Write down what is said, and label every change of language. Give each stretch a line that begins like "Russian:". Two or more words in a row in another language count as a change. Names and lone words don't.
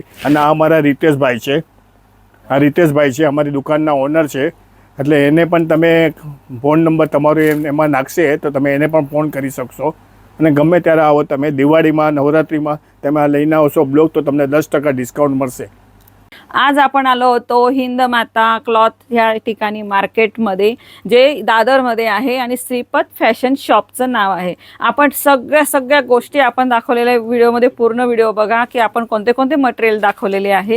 Gujarati: અને આ અમારા રીતેશભાઈ છે, અમારી દુકાનના ઓનર છે. એટલે એને પણ તમે ફોન નંબર તમારો એમાં નાખશે તો તમે એને પણ ફોન કરી શકશો. અને ગમે ત્યારે આવો તમે, दिवाळीમાં नवरात्रीમાં તમે આ લઈને આવશો બ્લોક તો તમને 10% ડિસ્કાउंट મળશે.
Marathi: आज आपण आलो होतो हिंद माता क्लॉथ या ठिकाणी मार्केटमध्ये, जे दादरमध्ये आहे आणि श्रीपत फॅशन शॉपचं नाव आहे. आपण सगळ्या गोष्टी आपण दाखवलेल्या व्हिडिओमध्ये पूर्ण व्हिडिओ बघा की आपण कोणते कोणते मटेरियल दाखवलेले आहेत.